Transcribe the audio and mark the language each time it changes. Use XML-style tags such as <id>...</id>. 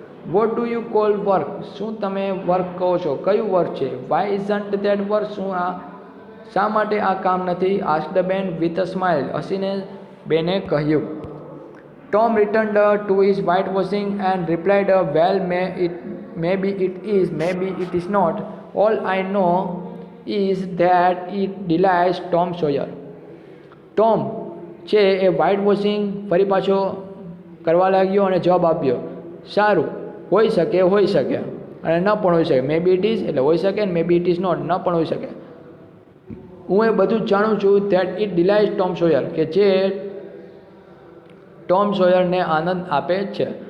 <en>What do you call work?</en> <gu>શું તમે work કહો છો? કયું વર્ક છે?</gu> <en>Why isn't that work?</en> <gu>શું આ શા માટે આ કામ નથી?</gu> <en>Asked Ben with a smile.</en> <gu>હસીને બેને કહ્યું.</gu> <en>Tom returned to his whitewashing and replied, well, maybe it is, maybe it is not. All I know is that it delights Tom Sawyer.</en> <gu>Tom છે એ વ્હાઇટ વોશિંગ ફરી પાછો કરવા લાગ્યો અને જવાબ આપ્યો, સારું, હોઈ શકે, અને ન પણ હોઈ શકે.</gu> <en>maybe it is</en> <gu>એટલે હોઈ શકે, ને</gu> <en>may be it is not</en> <gu>ન પણ હોઈ શકે. હું એ બધું જ જાણું છું.</gu> <en>that it delights Tom Sawyer,</en> <gu>કે જે ટોમ સોયરને આનંદ આપે છે.</gu>